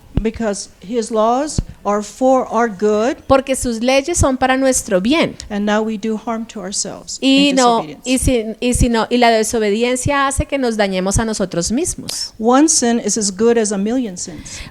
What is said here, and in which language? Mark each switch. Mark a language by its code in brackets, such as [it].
[en] because his laws are for our good, [es] Porque sus leyes son para nuestro bien. [en] and now we do harm to ourselves [es] Y [en] in [es] no, [en] disobedience. [es] y la desobediencia hace que nos dañemos a nosotros mismos. [en] One sin is as good as a million sins.